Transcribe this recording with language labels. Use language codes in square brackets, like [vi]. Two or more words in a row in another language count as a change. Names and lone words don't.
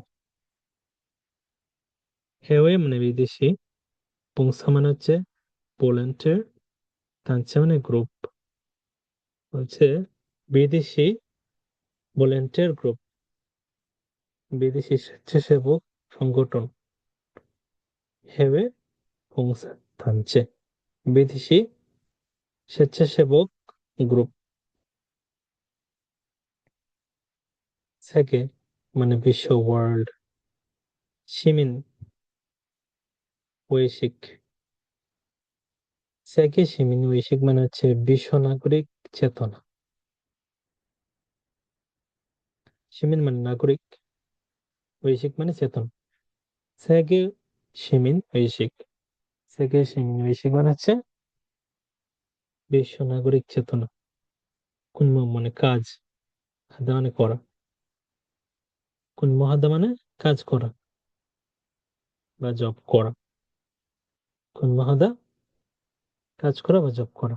[bn] হেওয়ে মানে বিদেশি, পুংসা মানে হচ্ছে ভলেন্টিয়ার থাকছে মানে গ্রুপ, হচ্ছে বিদেশি ভলেন্টিয়ার গ্রুপ, বিদেশি স্বেচ্ছাসেবক সংগঠন [ko] 해외 봉사단체, [bn] বিদেশি স্বেচ্ছাসেবক গ্রুপ। 세계 মানে বিশ্ব, ওয়ার্ল্ড। [ko] 시민 의식, 세계 시민 의식 [bn] মানে হচ্ছে বিশ্ব নাগরিক চেতনা। 시민 মানে নাগরিক, ওয়েশিক মানে চেতনা। [ko] 세계 시민 의식, 세계 시민 의식 [bn] মানে হচ্ছে বিশ্ব নাগরিক চেতনা। কুন্ম মানে কাজ, হাদা মানে করা, [ko] 근무 하다 [bn] মানে কাজ করা বা জব করা, [ko] 근무 하다 [bn] কাজ করা বা জব করা।